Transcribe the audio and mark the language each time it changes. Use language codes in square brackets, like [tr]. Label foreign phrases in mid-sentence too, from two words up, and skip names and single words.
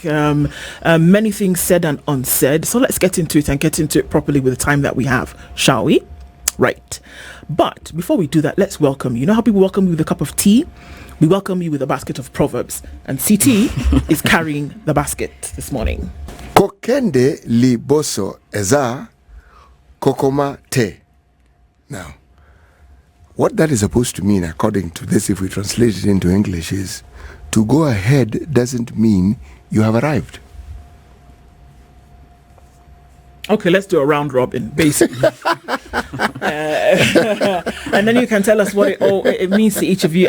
[en] Many things said and unsaid. So let's get into it and get into it properly with the time that we have, shall we? Right. But before we do that, let's welcome you. You know how people welcome you with a cup of tea? We welcome you with a basket of proverbs. And CT is carrying the basket this morning. [ln] Kokende li boso eza kokoma te. [en] Now, what that is supposed to mean, according to this, if we translate it into English, is to go ahead doesn't mean you have arrived. Okay, let's do a round robin, basically. And then you can tell us what it means to each of you.